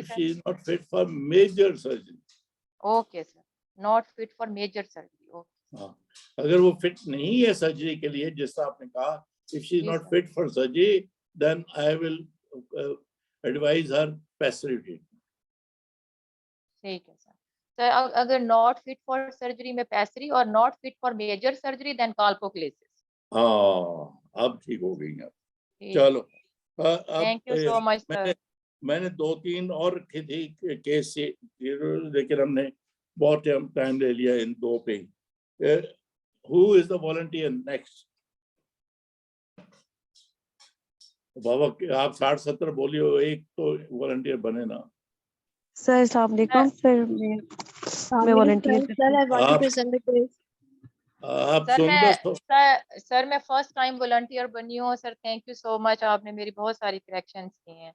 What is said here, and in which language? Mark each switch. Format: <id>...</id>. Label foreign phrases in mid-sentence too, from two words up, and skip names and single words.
<en>sir. she is not fit for major surgery. Okay, sir. Not fit for major surgery. Okay.</en> <hi>हाँ. अगर वो फिट नहीं है सर्जरी के लिए, जैसा आपने कहा,</hi> <en>if she is</en> <hi>जी</hi> <en>not sir. fit for surgery, then I will advise her passive treatment.</en> <hi>ठीक है सर. सर अगर</hi> <en>not fit for surgery</en> <hi>में पैसरी और</hi> <en>not fit for major surgery, then colpocholysis.</en> <hi>हाँ, अब ठीक हो गई आप. ठीक. चलो.</hi> <en>Thank you so much, sir.</en> <hi>मैंने 2-3 और रखी थी केस से, लेकिन हमने बहुत टाइम ले लिया इन 2 पे.</hi> <en>Who is the volunteer next?</en> <hi>बाबा आप 60-70 बोलियो, एक तो वॉलंटियर बने ना. सर</hi> <ar>السلام عليكم.</ar> <hi>सर मैं वॉलंटियर. आप सर सुन मैं दो. सर मैं फर्स्ट टाइम वॉलंटियर बनी हूँ सर.</hi> <en>thank you so much,</en> <hi>आपने मेरी बहुत सारी करेक्शंस की हैं.</hi>